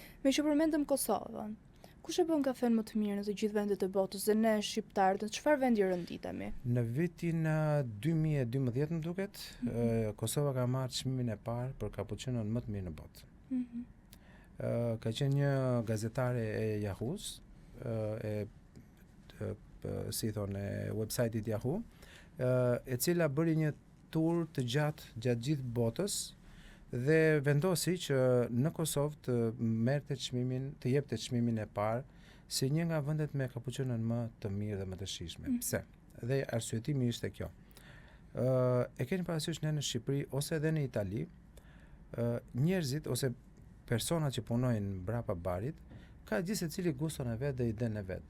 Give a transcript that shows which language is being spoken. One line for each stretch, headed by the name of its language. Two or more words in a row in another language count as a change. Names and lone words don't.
Albanian: Me që përmendëm Kosovën, kush e bën kafen më të mirë në të gjithë vendet e botës dhe ne shqiptarët, në çfarë vendi rënditemi? Në vitin 2012 më duket, Kosova ka marrë çmimin e parë për kapuqinon më të mirë në botë. Ka qenë një gazetare e Yahoo-s, si thonë, website-it Yahoo, e cila bëri një tur të gjatë gjithë botës dhe vendosi që në Kosovë të merrte çmimin, të jepte çmimin e parë si një nga vendet me kapuqinon më të mirë dhe më të shijshme. Pse? Dhe arsyetimi ishte kjo. E keni parasysh ne në Shqipëri ose edhe në Itali, njerëzit ose personat që punojnë brapa barit, ka gjithë secili guston e vet dhe idenë e vet.